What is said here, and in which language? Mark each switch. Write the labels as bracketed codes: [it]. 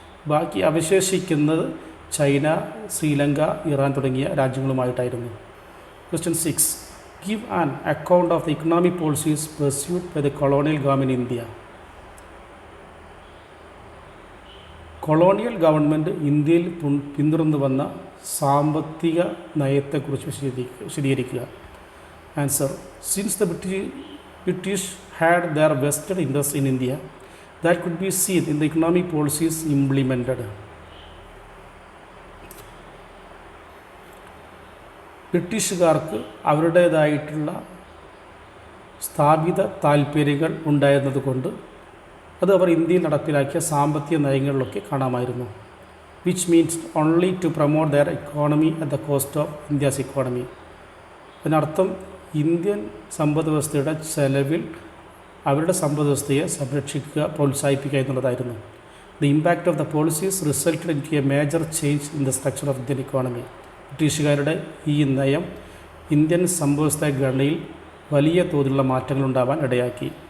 [ml] ബാക്കി അവശേഷിക്കുന്നത് China, Sri Lanka, Iran തുടങ്ങിയ രാജ്യങ്ങളുമായിട്ടായിരുന്നു. Question 6. [en] Give an account of the economic policies pursued by the colonial government in India. [ml] Colonial government ഇന്ത്യയിൽ പിന്തുടർന്നു വന്ന സാമ്പത്തിക നയത്തെക്കുറിച്ച് വിശദീകരിക്കുക. [en] Answer: since the British had their vested interest in India that could be seen in the economic policies implemented. [ml] ബ്രിട്ടീഷുകാർക്ക് അവരുടേതായിട്ടുള്ള സ്ഥാപിത താൽപ്പര്യങ്ങൾ ഉണ്ടായിരുന്നതുകൊണ്ട് അത് അവർ ഇന്ത്യയിൽ നടപ്പിലാക്കിയ സാമ്പത്തിക നയങ്ങളിലൊക്കെ കാണാമായിരുന്നു. [en] which means only to promote their economy at the cost of India's economy. [ml] അതിനർത്ഥം ഇന്ത്യൻ സമ്പദ് വ്യവസ്ഥയുടെ ചെലവിൽ അവരുടെ സമ്പദ് വ്യവസ്ഥയെ സംരക്ഷിക്കുക, പ്രോത്സാഹിപ്പിക്കുക എന്നുള്ളതായിരുന്നു. [en] The impact of the policies resulted in to a major change in the structure of Indian economy. [ml] ബ്രിട്ടീഷുകാരുടെ ഈ നയം ഇന്ത്യൻ സമ്പദ്വ്യവസ്ഥ ഘടനയിൽ വലിയ തോതിലുള്ള മാറ്റങ്ങളുണ്ടാവാൻ ഇടയാക്കി.